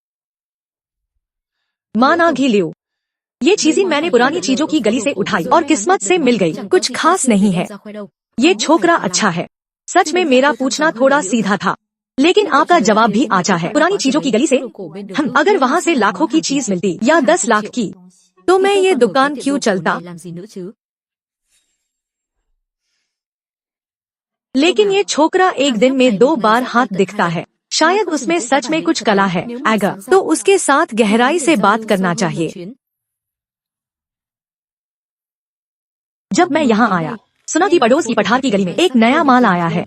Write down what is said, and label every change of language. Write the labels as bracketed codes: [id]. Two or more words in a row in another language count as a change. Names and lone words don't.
[hi] माना घी लियो, ये चीजें मैंने पुरानी चीजों की गली से उठाई और किस्मत से मिल गई। कुछ खास नहीं है। ये छोकरा अच्छा है। सच में मेरा पूछना थोड़ा सीधा था, लेकिन आपका जवाब भी आचा है। पुरानी चीजों की गली से हम अगर वहाँ से लाखों की चीज मिलती या 10 लाख की, तो मैं ये दुकान क्यों चलता? [vi] Làm gì nữa chứ? [hi] लेकिन ये छोकरा एक दिन में 2 बार हाथ दिखता है। शायद उसमें सच में कुछ कला है। अगर तो उसके साथ गहराई से बात करना चाहिए। जब मैं यहाँ आया, सुना कि पड़ोस की पठार की गली में एक नया माल आया है।